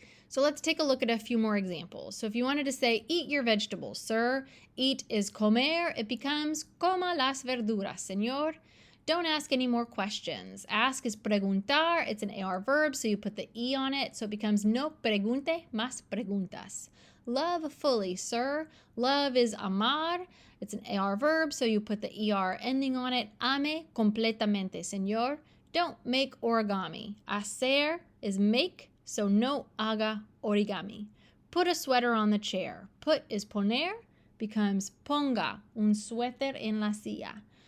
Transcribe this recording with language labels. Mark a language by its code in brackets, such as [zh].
[en] So let's take a look at a few more examples. So if you wanted to say, eat your vegetables, sir. Eat is comer. It becomes [es] coma las verduras, señor. [en] Don't ask any more questions. Ask is preguntar. It's an AR verb, so you put the E on it. So it becomes [es] no pregunte más preguntas. [en] Love fully, sir. Love is amar. It's an AR verb, so you put the ER ending on it. [es] Ame completamente, señor. [en] Don't make origami. Hacer is make. So [es] no haga origami. [en] Put a sweater on the chair. Put is poner, becomes [es] ponga un suéter en la silla.